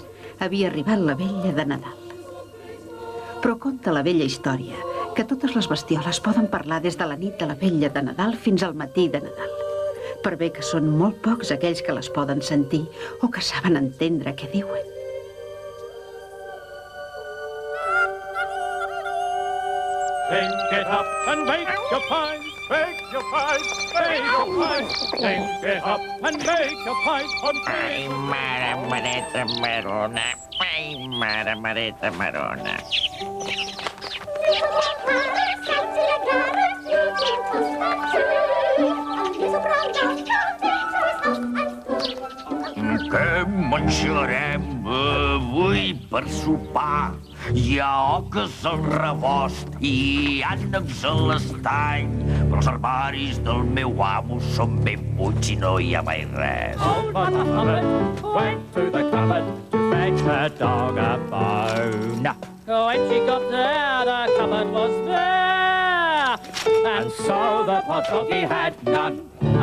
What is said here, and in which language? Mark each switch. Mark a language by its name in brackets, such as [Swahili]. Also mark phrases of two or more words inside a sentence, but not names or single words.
[Catalan] Havia arribat la vetlla de Nadal. Però conta la vella història que totes les bestioles poden parlar des de la nit de la vetlla de Nadal fins al matí de Nadal. Per bé que són molt pocs aquells que les poden sentir o que saben entendre què diuen. [English] Think it up and bake your pies, bake your pies, bake your pies. Think it up and bake your pies on [Catalan] Ai, mare, mareta, marona. Ai, mare, mareta, marona. Què menjarem avui per sopar? Hi ha oques al rebost i ànecs a l'estany, però els armaris del meu amo són ben buits i no hi ha mai res. [English] Old Mother Hubbard went to the cupboard to fetch her dog a bone. When she got there, the cupboard was bare, and so the poor doggy had none.